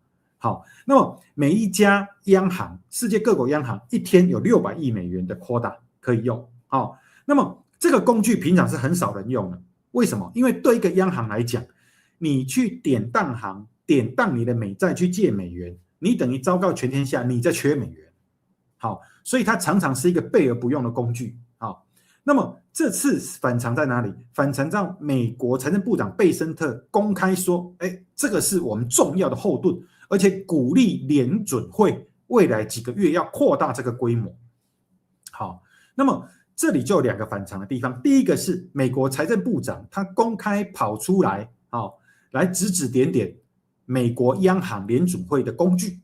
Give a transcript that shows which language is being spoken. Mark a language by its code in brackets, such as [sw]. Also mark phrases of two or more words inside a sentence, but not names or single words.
[zh] 好，那麼每一家央行，世界各國央行一天有600億美元的 quota 可以用。好，那麼這個工具平常是很少人用的。為什麼？因為對一個央行來講，你去典當你的美債去借美元，你等於昭告全天下你在缺美元。好，所以它常常是一個備而不用的工具。好，那麼這次反常在哪裡？反常在美國財政部長貝森特公開說，這個是我們重要的後盾，而且鼓勵聯準會未來幾個月要擴大這個規模。好，那麼這裡就有2個反常的地方。第一個是美國財政部長他公開跑出來，好，來指指點點美國央行聯準會的工具。